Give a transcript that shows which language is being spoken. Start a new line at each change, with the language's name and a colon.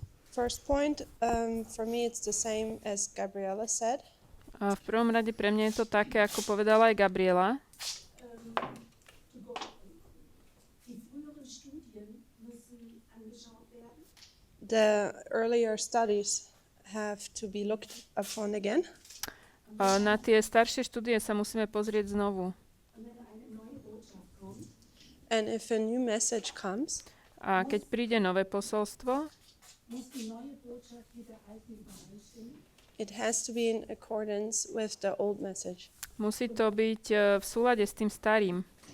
English: First point, for me it's the same as Gabriella said.
Slovak: A v prvom rade pre mňa je to také, ako povedala aj Gabriela.
English: The earlier studies have to be looked upon again.
Slovak: Na tie staršie štúdie sa musíme pozrieť znovu.
English: And if a new message comes,
Slovak: A keď príde nové posolstvo,
English: it has to be in accordance with the old message.
Slovak: musí to byť v súlade s tým starým.